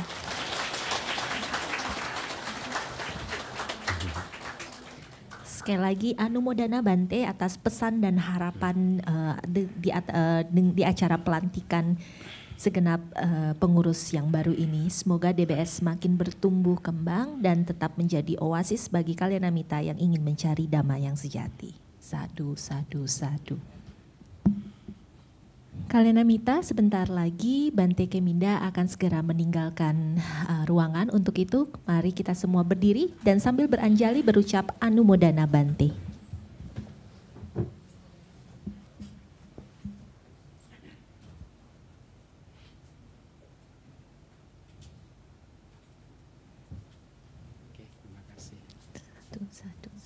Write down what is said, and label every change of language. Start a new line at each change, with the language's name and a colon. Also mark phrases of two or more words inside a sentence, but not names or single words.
Indonesian: Sekali lagi Anumodana Bante atas pesan dan harapan di acara pelantikan segenap pengurus yang baru ini. Semoga DBS semakin bertumbuh kembang dan tetap menjadi oasis bagi Kalyanamita yang ingin mencari dhamma yang sejati.
Pali: Sadu, sadu, sadu.
Indonesian: Kalyanamita, sebentar lagi Bante Keminda akan segera meninggalkan ruangan. Untuk itu, mari kita semua berdiri dan sambil beranjali berucap Anumodana Bante. Satu.